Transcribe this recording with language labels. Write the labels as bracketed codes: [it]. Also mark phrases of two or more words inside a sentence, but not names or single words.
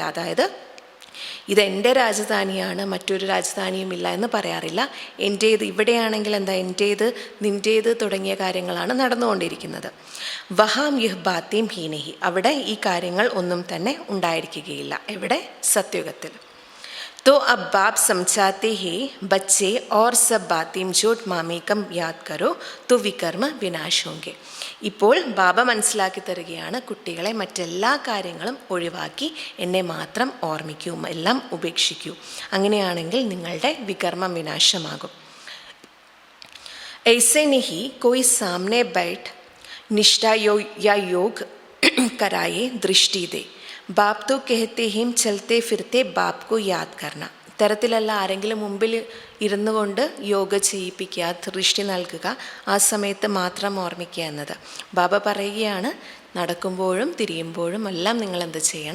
[ml] അതായത് ഇതെൻ്റെ രാജധാനിയാണ്, മറ്റൊരു രാജധാനിയുമില്ല എന്ന് പറയാറില്ല. എൻ്റേത് ഇവിടെയാണെങ്കിൽ എന്താ, എൻ്റേത് നിൻ്റേത് തുടങ്ങിയ കാര്യങ്ങളാണ് നടന്നുകൊണ്ടിരിക്കുന്നത്. [hi] वहाँ यह बातें ही नहीं. [ml] അവിടെ ഈ കാര്യങ്ങൾ ഒന്നും തന്നെ ഉണ്ടായിരിക്കുകയില്ല. എവിടെ? സത്യുഗത്തിൽ. [hi] तो अब बाप समझाते हैं बच्चे और सब बातें जोट मामेकम याद करो तो विकर्म विनाश होंगे. [ml] ഇപ്പോൾ ബാബ മനസ്സിലാക്കി തരികയാണ്, കുട്ടികളെ മറ്റെല്ലാ കാര്യങ്ങളും ഒഴിവാക്കി എന്നെ മാത്രം ഓർമ്മിക്കൂ, എല്ലാം ഉപേക്ഷിക്കൂ. അങ്ങനെയാണെങ്കിൽ നിങ്ങളുടെ വികർമ്മം വിനാശമാകും. [hi] ऐसे नहीं कोई सामने बैठ निष्ठा या योग कराए दृष्टि दे. बाप तो कहते हैं चलते फिरते बाप को याद करना. [ml] ഇത്തരത്തിലല്ല ആരെങ്കിലും മുമ്പിൽ ഇരുന്നു കൊണ്ട് യോഗ ചെയ്യിപ്പിക്കുക, ദൃഷ്ടി നൽകുക, ആ സമയത്ത് മാത്രം ഓർമ്മിക്കുക എന്നത്. ബാബ പറയുകയാണ്, നടക്കുമ്പോഴും തിരിയുമ്പോഴും എല്ലാം നിങ്ങൾ എന്ത് ചെയ്യണം?